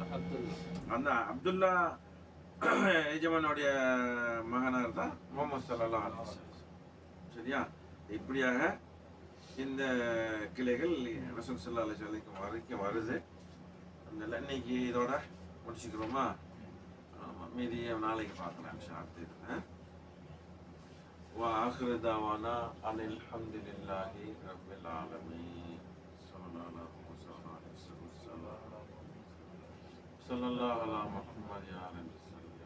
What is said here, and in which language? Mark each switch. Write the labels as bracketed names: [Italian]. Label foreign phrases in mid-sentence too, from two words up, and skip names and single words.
[Tamil] அந்த அப்துல்லா எஜமானுடைய மகனார் தான் முஹம்மது [Arabic] صلى الله عليه وسلم. [Tamil] சரியா? இப்படியாக இந்த கிளைகள் ரசூல் [Arabic] صلى الله عليه وسلم [Tamil] வரைக்கும் வருது. அதனால இன்னைக்கு இதோட முடிச்சுக்கிறோமா? மீதியை நாளைக்கு பார்க்கலாம் [Arabic] إن شاء الله. وآخر دعوانا أن الحمد لله رب العالمين. صلى الله على محمد يا رب.